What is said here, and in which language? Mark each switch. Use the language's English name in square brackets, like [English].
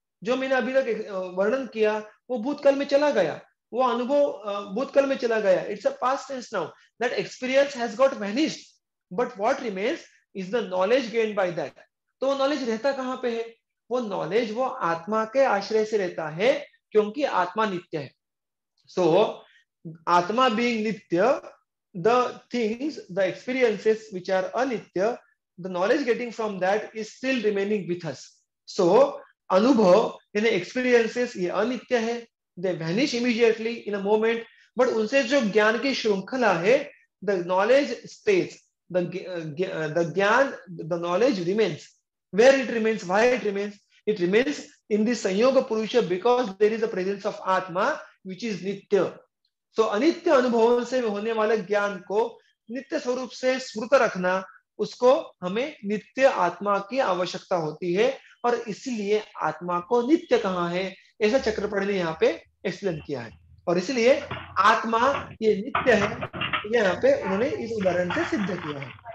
[Hindi] जो मैंने अभी तक वर्णन किया वो भूतकाल में चला गया, [English] वो अनुभव भूतकाल में चला गया, it's a past tense now, that experience has got vanished, but what remains is the knowledge gained by that. [Hindi] तो वो नॉलेज रहता कहाँ पे है? वो नॉलेज वो आत्मा के आश्रय से रहता है, क्योंकि आत्मा नित्य है. [English] So Atma being Nitya, the things, the experiences which are Anitya, the knowledge getting from that is still remaining with us. So Anubhav, [Hindi] यानी [English] experiences [Hindi] ये अनित्य है, [English] they vanish immediately in a moment, but [Hindi] उनसे जो ज्ञान की श्रृंखला है, [English] the knowledge stays, the gyan, the knowledge remains. Where it remains, why it remains? It remains in the Sanyoga Purusha because there is a presence of Atma which is Nitya. [Hindi] So अनित्य अनुभवों से होने वाले ज्ञान को नित्य स्वरूप से स्मृत रखना, उसको हमें नित्य आत्मा की आवश्यकता होती है, और इसलिए आत्मा को नित्य कहा है, ऐसा चक्रपाणि ने यहाँ पे एक्सप्लेन किया है. और इसलिए आत्मा ये नित्य है, यहाँ पे उन्होंने इस उदाहरण से सिद्ध किया है.